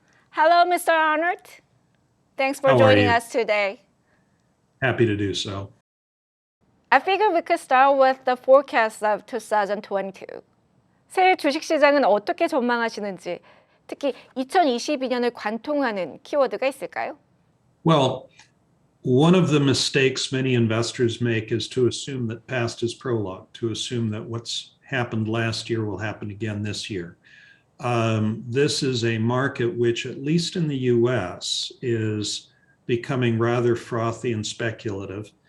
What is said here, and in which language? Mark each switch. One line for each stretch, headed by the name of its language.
English: Hello, Mr. Arnott. Thanks for joining us today. Happy to do so. I figured we could start with the forecast of 2022.
Korean: 새해 주식시장은 어떻게 전망하시는지, 특히 2022년을 관통하는 키워드가 있을까요?
English: Well, one of the mistakes many investors make is to assume that past is prologue, to assume that what's happened last year will happen again this year. This is a market which, at least in the US, is becoming rather frothy and speculative.